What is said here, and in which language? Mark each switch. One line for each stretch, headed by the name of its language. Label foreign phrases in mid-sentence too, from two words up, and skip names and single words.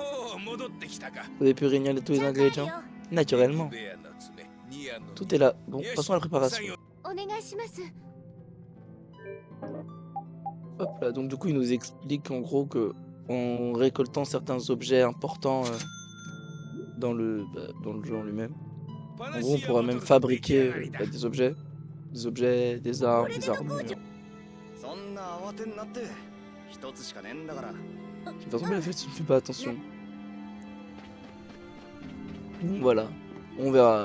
French: Vous avez pu réunir tous les ingrédients? Naturellement. Tout est là. Bon, passons à la préparation.
Japanese: お願いします。
French: Hop là, donc du coup il nous explique en gros que en récoltant certains objets importants dans le jeu en lui-même, en gros on pourra même fabriquer des objets, des armes, des armures. De
Japanese: そんな慌てんなって一つしかねえんだから。
French: toute façon, mais la fait, tu ne fais pas attention. Bon, voilà, on verra.